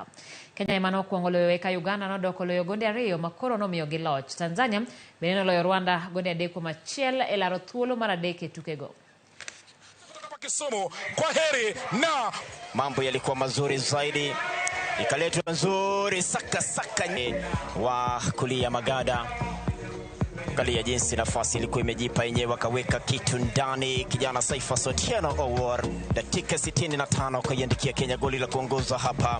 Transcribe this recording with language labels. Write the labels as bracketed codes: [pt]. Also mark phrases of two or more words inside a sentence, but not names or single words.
[luo] Kenya ema nokwongo loyo eka Uganda nodoko loyo gonde 2 makoro nomiyo gi loch. Tanzania bende noloyo Rwanda gonde 3-1 e laro thuolo mar 3 e tukego. [sw] Kisumu, kwa heri na mambo yalikuwa mazuri zaidi. Ikaletwa nzuri saka wa kulia Magada. Angalia jinsi nafasi ilikuwa imejipa yenyewe, akaweka kitu ndani. Kijana Saifa Sotieno Owor dakika 65 kuiandikia Kenya goli la kuongoza hapa.